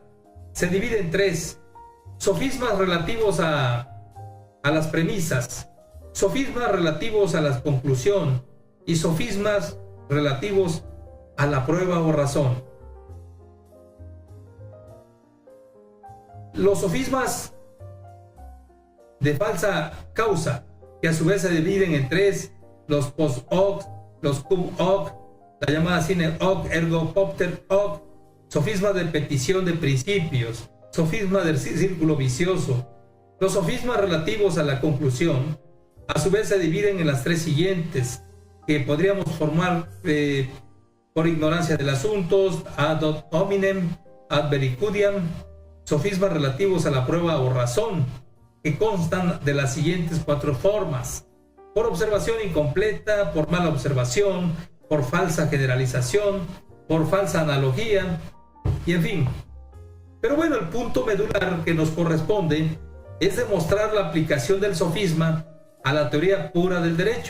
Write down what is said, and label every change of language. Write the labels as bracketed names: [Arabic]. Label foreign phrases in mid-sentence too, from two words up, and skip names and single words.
[Spanish] Se divide en 3: sofismas relativos a las premisas, sofismas relativos a la conclusión y sofismas relativos a la prueba o razón. Los sofismas de falsa causa, que a su vez se dividen en 3: los [Latin] post hoc, [Spanish] los [Latin] cum hoc, [Spanish] la llamada [Latin] sine hoc ergo propter hoc, [Spanish] sofismas de petición de principios, sofisma del círculo vicioso. Los sofismas relativos a la conclusión a su vez se dividen en las 3 siguientes, que podríamos formar por ignorancia del asunto, [Latin] ad hominem, ad vericudiam, [Spanish] sofismas relativos a la prueba o razón, que constan de las siguientes 4 formas: por observación incompleta, por mala observación, por falsa generalización, por falsa analogía, y en fin. Pero bueno, el punto medular que nos corresponde es demostrar la aplicación del sofisma a la teoría pura del derecho.